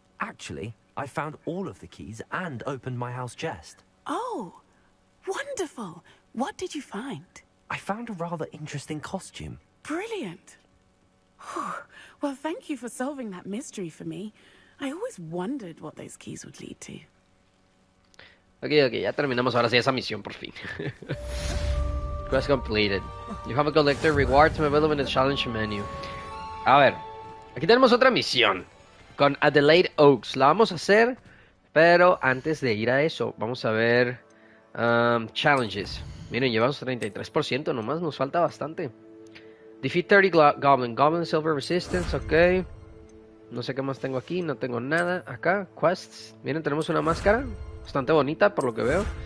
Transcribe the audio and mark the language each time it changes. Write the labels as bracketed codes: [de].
[en] Actually, I found all of the keys and opened my house chest. Oh, wonderful. What did you find? I found a rather interesting costume. Brilliant. Well, thank you for solving that mystery for me. I always wondered what those keys would lead to. [es] Ok, ya terminamos ahora sí esa misión por fin. [en] Quest completed. You have a collector rewards available in the challenge menu. [es] A ver, aquí tenemos otra misión con Adelaide Oaks. La vamos a hacer, pero antes de ir a eso, vamos a ver challenges. Miren, llevamos 33%, nomás nos falta bastante. [en] Defeat 30 Goblin Silver Resistance, ok. [es] No sé qué más tengo aquí, no tengo nada. Acá, quests. Miren, tenemos una máscara bastante bonita por lo que veo.